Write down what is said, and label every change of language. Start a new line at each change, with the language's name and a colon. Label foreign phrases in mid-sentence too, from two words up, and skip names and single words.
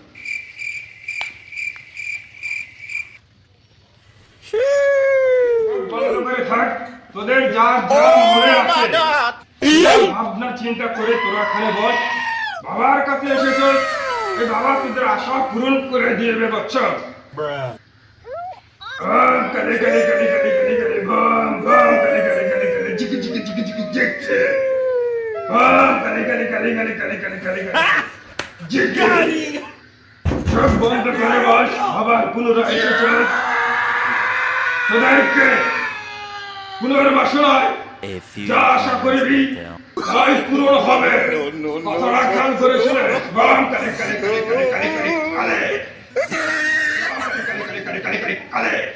Bangla: চোখ বন্ধ করে থাক। তোদের যা যা মনে আছে ভাবনা চিন্তা করে তোরা এখানে বস। বাবার কাছে এসেছে, এই বাবা তোদের আশা পূরণ করে দিবে বাচ্চা। কালি কালি কালি কালি কালি কালি বম বম কালি কালি কালি কালি চিকি চিকি চিকি চিকি চিকি কালি কালি কালি কালি কালি কালি কালি কালি চোখ বন্ধ করে বস। বাবার পুনরায় এসেছে, তোদেরকে পুনর্বাসনায় যা আশা করবি তাই পূরণ হবে। কথাটা খেয়াল করে শুনে বম কালি কালি কালি কালি কালি কালি কালে কালি কালি কালি কালি কালে।